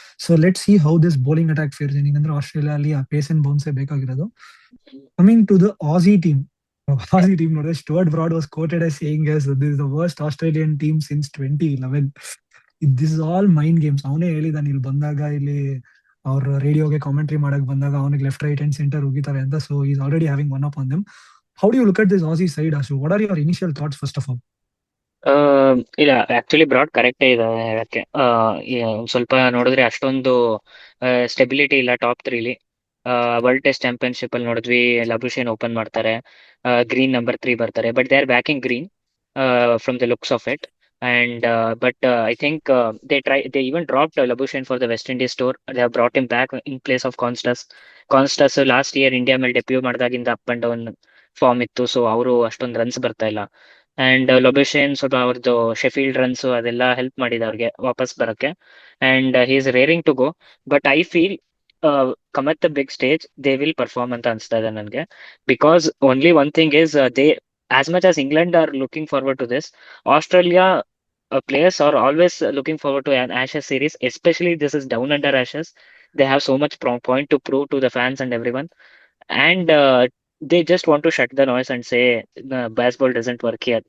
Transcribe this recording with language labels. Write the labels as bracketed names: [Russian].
[English] So let see how this bowling attack fares. [Kannada] ಏನಂದ್ರೆ Australia ಅಲ್ಲಿ ಆ ಪೇಸ್ ಅಂಡ್ ಬೌನ್ಸೇ ಬೇಕಾಗಿರೋದು. [English] Coming to the Aussie team. [Kannada] ಆಸಿ team ನೋಡಿದ್ರೆ [English] Stuart Broad was quoted as saying as this is the worst Australian team since 2011. This is all mind games. [Kannada] ಅವನೇ ಹೇಳಿದಾನೆ ಇಲ್ಲಿ ಬಂದಾಗ, ಇಲ್ಲಿ ಅವ್ರ ರೇಡಿಯೋಗೆ ಕಾಮೆಂಟ್ರಿ ಮಾಡಕ್ ಬಂದಾಗ ಅವನಿಗೆ ಲೆಫ್ಟ್ ರೈಟ್ ಅಂಡ್ ಸೆಂಟರ್ ಹೋಗಿತಾರೆ ಅಂತ. [English] So is already having one up on them. How do you look at this Aussie side, Ashu? What are your initial thoughts first of all? [Kannada] ಇಲ್ಲ, ಆಕ್ಚುಲಿ ಬ್ರಾಡ್ ಕರೆಕ್ಟೇ ಇದೆ ಹೇಳಕ್ಕೆ. ಒಂದ್ ಸ್ವಲ್ಪ ನೋಡಿದ್ರೆ ಅಷ್ಟೊಂದು ಸ್ಟೆಬಿಲಿಟಿ ಇಲ್ಲ top 3ಲಿ. World test championship ಅಲ್ಲಿ ನೋಡಿದ್ವಿ, ಲಬುಶೇನ್ ಓಪನ್ ಮಾಡ್ತಾರೆ, ಗ್ರೀನ್ ನಂಬರ್ 3 ಬರ್ತಾರೆ, [English] But they are backing Green from the looks of it. And but I think they even dropped Labuschagne for the West Indies tour. They have brought him back in place of Constas. [Kannada] Constas last year India ಮೇಲೆ debut ಮಾಡಿದಾಗಿಂದ up and down form ಇತ್ತು, so ಅವರು ಅಷ್ಟೊಂದು runs ಬರ್ತಾ ಇಲ್ಲ. And ಲೊಬೆಶೇನ್ ಸ್ವಲ್ಪ ಅವ್ರದ್ದು ಶೆಫೀಲ್ಡ್ runs ಅದೆಲ್ಲ help ಮಾಡಿದೆ ಅವ್ರಿಗೆ ವಾಪಸ್ ಬರಕ್ಕೆ. [English] and he is raring to go, but I feel come at the big stage they will perform [Kannada] ಅಂತ ಅನ್ಸ್ತಾ ಇದೆ ನನಗೆ. [English] Because only one thing is they, as much as England are looking forward to this, Australia players are always looking forward to an Ashes series, especially this is down under Ashes. They have so much point to prove to the fans and everyone, and they just want to shut the noise and say the baseball doesn't work here.